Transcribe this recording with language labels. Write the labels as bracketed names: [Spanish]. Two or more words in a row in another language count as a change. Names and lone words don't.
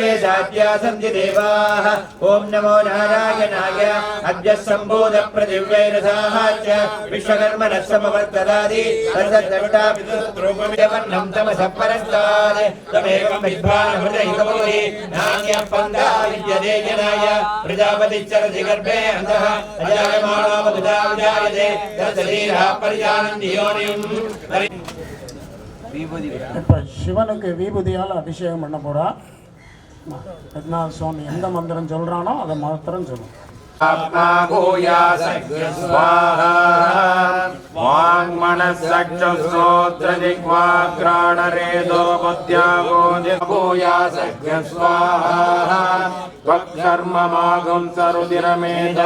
[Sanskrit] साध्या सन्ति देवाः ॐ नमो नारायणाय अद्य सम्बोधप्रदिव्यैरसाः च विश्वकर्मणः समवर्तदादि तद्दष्टाभिद्रूपमेवन्नं तमसः परस्तात् तमेवं विद्वानमृतैकमोहि नान्यः पन्था विद्यते जनाय प्रजापतिश्चरति गर्भे अन्तः अजायमानो बहुधा विजायते तत्शरीरः परिजानन्ति योनिम्. [Tamil] இப்போ சிவனுக்கு விபூதியால் அபிஷேகம் பண்ண போறா. பத்மநாப சுவாமி எந்த மந்திரம் சொல்றானோ அதை மாத்திரம் சொல்லணும். [Sanskrit] स्वाहा वाङ्मनश्चक्षुश्रोत्रजिह्वाघ्राणरेदो बुद्ध्यागो भूयासज्ञ स्वाहा त्वत्कर्ममागुं सरुदिरमेधो